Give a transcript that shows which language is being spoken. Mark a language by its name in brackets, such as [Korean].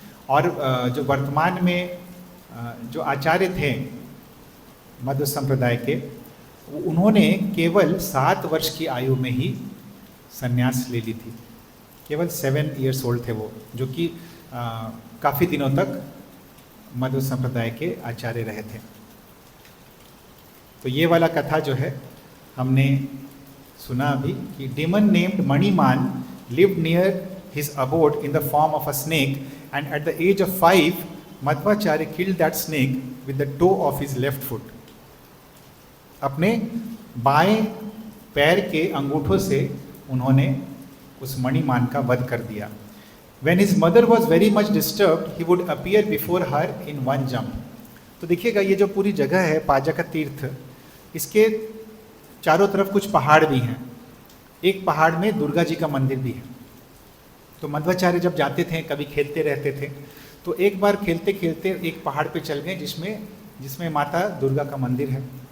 [Hindi] और जो वर्तमान में जो आचार्य थे मध्व संप्रदाय के, उन्होंने केवल 7 वर्ष की आयु में ही संन्यास ले ली थी। केवल 7 [English] years old [Hindi] थे वो, जो कि काफ़ी दिनों तक मध्व संप्रदाय के आचार्य रहे थे। तो ये वाला कथा जो है हमने सुना अभी कि [English] demon named Maniman lived near his abode in the form of a snake, and at the age of 5 Madhvacharya killed that snake with the toe of his left foot. [Hindi] अपने बाएं पैर के अंगूठों से उन्होंने उस मणिमान का वध कर दिया। [English] When his mother was very much disturbed, he would appear before her in one jump. [Hindi] तो देखिएगा ये जो पूरी जगह है पाजक तीर्थ, इसके चारों तरफ कुछ पहाड़ भी हैं। एक पहाड़ में दुर्गा जी का मंदिर भी है। तो मध्वाचार्य जब जाते थे, कभी खेलते रहते थे, तो एक बार खेलते खेलते एक पहाड़ पे चल गए जिसमें माता दुर्गा का मंदिर है।